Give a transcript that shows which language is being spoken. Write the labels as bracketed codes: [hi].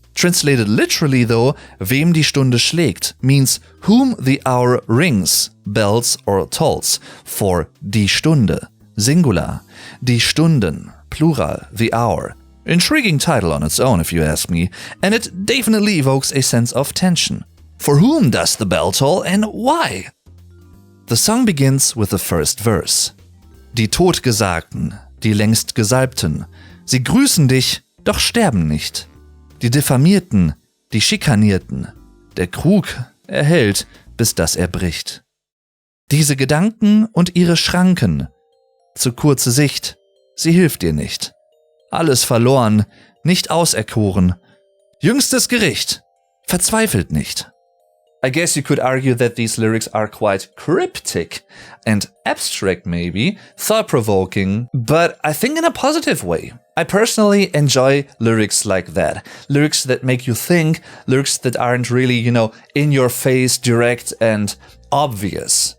[en] Translated literally though, Wem die Stunde schlägt means whom the hour rings, bells or tolls, for die Stunde, singular, die Stunden, plural, the hour. Intriguing title on its own if you ask me, and it definitely evokes a sense of tension. For whom does the bell toll and why? The song begins with the first verse. [de] Die Totgesagten, die längst Gesalbten, sie grüßen dich, doch sterben nicht. Die Diffamierten, die Schikanierten, der Krug erhält, bis dass er bricht. Diese Gedanken und ihre Schranken, zu kurze Sicht, sie hilft dir nicht. Alles verloren, nicht auserkoren. Jüngstes Gericht, verzweifelt nicht. [en] I guess you could argue that these lyrics are quite cryptic and abstract maybe, thought-provoking, but I think in a positive way. I personally enjoy lyrics like that. Lyrics that make you think, lyrics that aren't really, in your face, direct and obvious.